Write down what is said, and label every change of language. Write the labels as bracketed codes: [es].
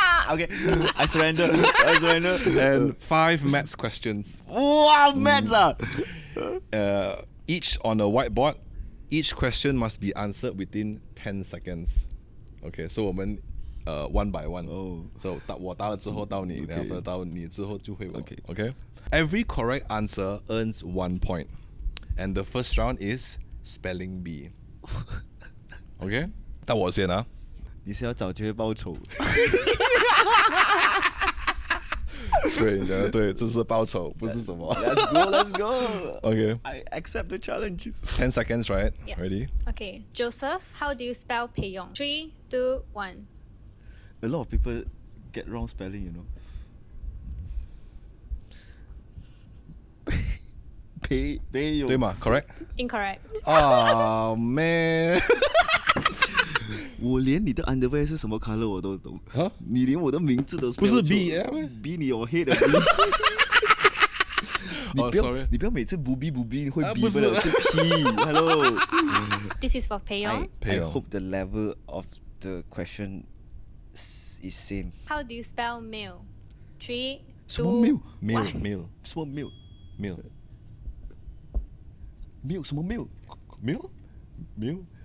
[en] Okay, I surrender. And 5 maths questions. Wow, maths Each on a whiteboard. Each question must be answered within 10 seconds. Okay, so [zh] 我们 [en] one by one. [zh] So 我答了之后到你，然后到你之后就会我。 [en] Okay. Every correct answer earns 1 point, and the first round is spelling bee. [zh] Okay, 到我先啊。你是要找机会报仇？对，你讲的对，这是报仇，不是什么。 [en] Let's go. Okay. I accept the challenge. 10 seconds, right? Yeah. Ready? Okay, Joseph, how do you spell Pei Yong? 3, 2, 1. A lot of people get wrong spelling, you know. [zh] 培勇对吗 ？ [en] Correct? Incorrect. Oh man. [zh] 我连你的 underwear 是什么 color 我都懂，你连我的名字都不是 B B 你有 hate 的 B。你不要每次不 B 会 B 不了，是 P。 [en] Hello。 This is for Pei Yong. I hope the level of the question is same. How do you spell meal? 3, 2, 1. Meal. [zh] 什么 meal？ [en] Meal. [zh] Meal 什么 meal？ [en] Meal?